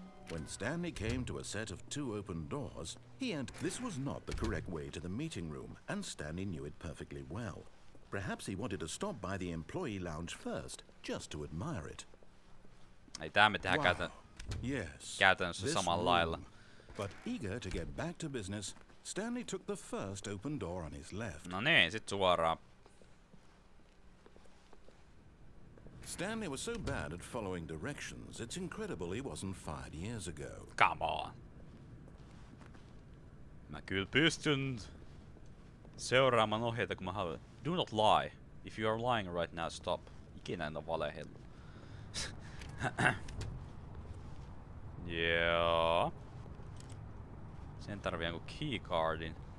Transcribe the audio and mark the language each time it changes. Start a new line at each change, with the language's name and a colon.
English: When Stanley came to a set of 2 open doors, he entered. This was not the correct way to the meeting room, and Stanley knew it perfectly well. Perhaps he wanted to stop by the employee lounge first, just to admire it.
Finnish: Ei tää me tehdään käytännössä samalla lailla.
English: But eager to get back to business, Stanley took the first open door on his left.
Finnish: No niin, sit suoraan.
English: Stanley was so bad at following directions, it's incredible he wasn't fired years ago. Come on.
Finnish: Mä kyllä pystyn seuraamaan ohjeita, kun mä haluan.
English: Do not lie. If you are lying right now, stop.
Finnish: Ikinä en oo valehellut. Joo. Sen tarvii jonkun keycardin.